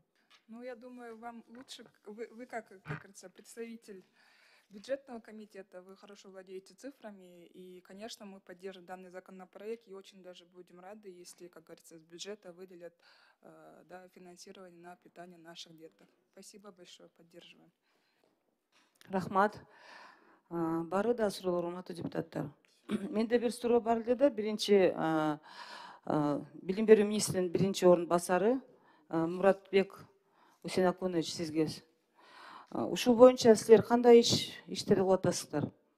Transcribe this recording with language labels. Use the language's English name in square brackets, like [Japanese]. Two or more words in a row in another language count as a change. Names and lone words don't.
[Russian] Ну, я думаю, вам лучше, вы как говорится, представитель бюджетного комитета, вы хорошо владеете цифрами, и, конечно, мы поддержим данный законопроект, и очень даже будем рады, если, как говорится, с бюджета выделят да, финансирование на питание наших деток. Спасибо большое, поддерживаем. [Kyrgyz] Рахмат. Бары да суроолор, урматтуу депутаттар. Менде бир суроо бар эле да, биринчи билим берүү министринин биринчи орун басары Муратбек Усенакунович, сизге. Ушул боюнча силер кандай иштерди кылып атасыздар?